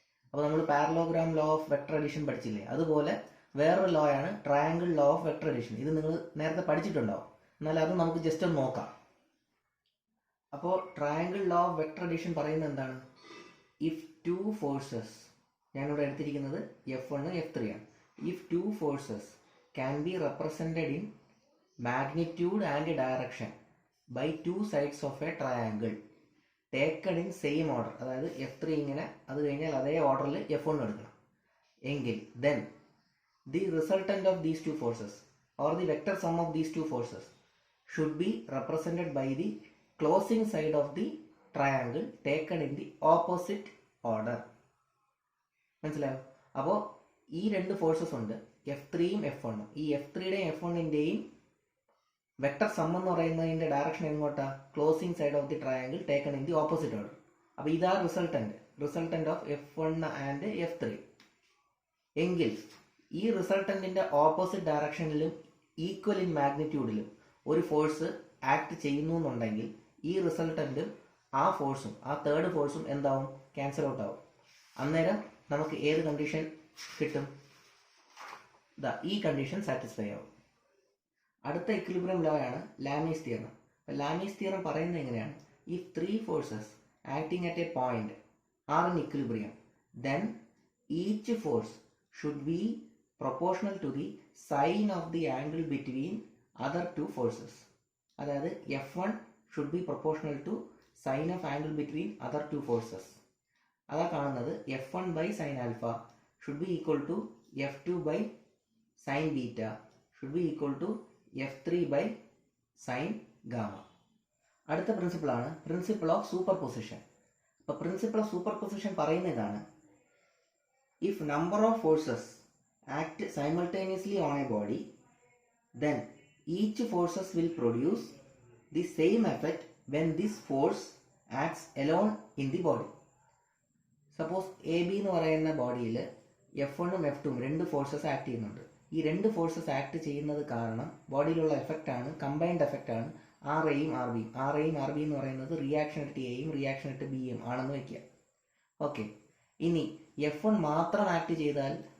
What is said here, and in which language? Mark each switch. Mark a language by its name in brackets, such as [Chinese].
[Malayalam] അപ്പോൾ നമ്മൾ parallelogram law of vector addition പഠിച്ചില്ലേ, അതുപോലെ വേറൊരു ലോ ആണ് triangle law of vector addition. ഇത് നിങ്ങൾ നേരത്തെ പഠിച്ചിട്ടുണ്ടാവും, എന്നാൽ അത് നമുക്ക് ജസ്റ്റ് ഒന്ന് നോക്കാം. അപ്പോൾ triangle law of vector addition പറയുന്നത് എന്താണ്? [English] if 2 forces, [Malayalam] ഞാനിവിടെ എടുത്തിരിക്കുന്നത് F1, F3 ആണ്. [English] if 2 forces can be represented in magnitude and direction by 2 sides of a triangle taken in same order, [Malayalam] അതായത് F3 ഇങ്ങനെ, അത് കഴിഞ്ഞാൽ അതേ ഓർഡറിൽ F1 എടുക്കണം എങ്കിൽ [English] then the resultant of these 2 forces or the vector sum of these 2 forces should be represented by the closing side of the triangle taken in the opposite order. [Malayalam] മനസ്സിലായോ? അപ്പോൾ ഈ രണ്ട് ഫോഴ്സസ് ഉണ്ട്, F3യും F1ഉം. ഈ F3യുടെയും F1ൻ്റെയും വെക്ടർ സം എന്ന് പറയുന്നതിൻ്റെ direction എങ്ങോട്ടാ? [English] Closing side of the triangle taken in the opposite order. [Malayalam] അപ്പോൾ ഇതാ [English] Resultant of F1 and F3. [Malayalam] എങ്കിൽ ഈ റിസൾട്ടന്റിന്റെ ഓപ്പോസിറ്റ് ഡയറക്ഷനിലും ഈക്വൽ ഇൻ മാഗ്നിറ്റ്യൂഡിലും ഒരു ഫോഴ്സ് ആക്ട് ചെയ്യുന്നു എന്നുണ്ടെങ്കിൽ ഈ റിസൾട്ടന്റും ആ ഫോഴ്സും ആ തേർഡ് ഫോഴ്സും എന്താവും? ക്യാൻസൽ ഔട്ട് ആവും. അന്നേരം നമുക്ക് ഏത് കണ്ടീഷൻ കിട്ടും? ഈ കണ്ടീഷൻ സാറ്റിസ്ഫൈ ആവും. അടുത്ത ഇക്വിലിബ്രിയം ലോ ആണ് ലാമീസ് തിയറം. ലാമീസ് തിയറം പറയുന്നത് എങ്ങനെയാണ്? [English] If 3 forces acting at a point are in equilibrium, then each force should be proportional to the sine of the angle between other 2 forces. [Malayalam] അതായത് [English] F1 should be proportional to sine of angle between other 2 forces. [Malayalam] അതാ കാണുന്നത് [English] F1 by sin alpha should be equal to F2 by sin beta should be equal to F3 by sin gamma. [Malayalam] അടുത്ത principle ആണ് principle of super position. അപ്പോൾ principle of super position പറയുന്ന ഇതാണ്: [English] If number of forces act simultaneously on a body, then each forces will produce the same effect when this force acts alone in the body. [Malayalam] Suppose AB എന്ന് പറയുന്ന ബോഡിയിൽ F1ഉം F2ഉം രണ്ട് forces act ചെയ്യുന്നുണ്ട്. ഈ രണ്ട് forces act ചെയ്യുന്നത് കാരണം ബോഡിയിലുള്ള effect ആണ്, കമ്പൈൻഡ് എഫക്റ്റ് ആണ് RAയും RBയും. RAയും RB എന്ന് പറയുന്നത് റിയാക്ഷൻ അറ്റ് എയും റിയാക്ഷൻ അറ്റ് ബിയും ആണെന്ന് വയ്ക്കുക. ഓക്കെ, ഇനി F1 മാത്രം ആക്ട് ചെയ്താൽ